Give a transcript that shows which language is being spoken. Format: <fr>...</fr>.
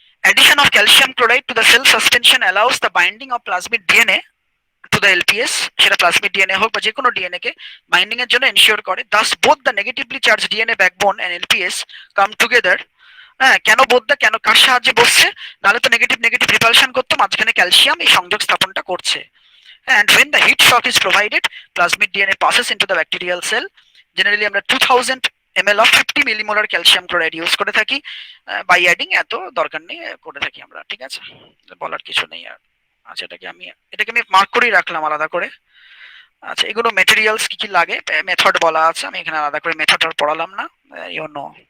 <en>Addition of calcium chloride to the cell suspension allows the binding of plasmid DNA to the LPS,</en> <bn>সেটা plasmid DNA হোক বা যে কোনো DNA কে binding এর জন্য এনশিওর করে।</bn> <en>Thus both the negatively charged DNA backbone and LPS come together.</en> <bn>হ্যাঁ, কেন বোধটা, কেন কার সাহায্যে বসছে, নাহলে তো নেগেটিভ রিপালশন করতো, মাঝখানে ক্যালসিয়াম এই সংযোগ স্থাপনটা করছে।</bn> <en>And when the heat shock is provided, plasmid DNA passes into the bacterial cell.</en> <bn>Generally আমরা</bn> <en>2000 ml of 50 millimolar calcium chloride</en> <bn>use করে থাকি, বাই অ্যাডিং এত দরকার নেই, করে থাকি আমরা, ঠিক আছে, বলার কিছু নেই আর। আচ্ছা, এটাকে আমি মার্ক করেই রাখলাম আলাদা করে। আচ্ছা, এগুলো মেটেরিয়ালস কি কি লাগে, মেথড বলা আছে, আমি এখানে আলাদা করে মেথড আর পড়ালাম না, ইউ নো।</bn>